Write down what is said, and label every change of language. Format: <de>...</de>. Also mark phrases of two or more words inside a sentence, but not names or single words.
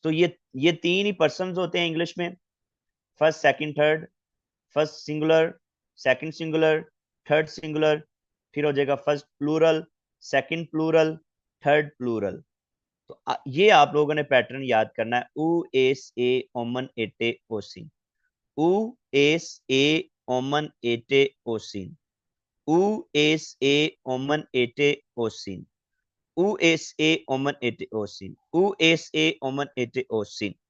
<hi>तो ये तीन ही पर्सन होते हैं इंग्लिश में,</hi> <en>first second third. first singular, second singular, third singular,</en> <hi>फिर हो जाएगा</hi> <en>first plural, second plural, third plural.</en> <hi>तो ये आप लोगों ने पैटर्न याद करना है, उ एस ए ओमन एटे ओसिन, उ एस ए ओमन एटे ओसिन, उ एस ए ओमन एटे ओसिन, उ एस ए ओमन एटे ओसिन, उ एस ए ओमन एटे ओसिन,</hi>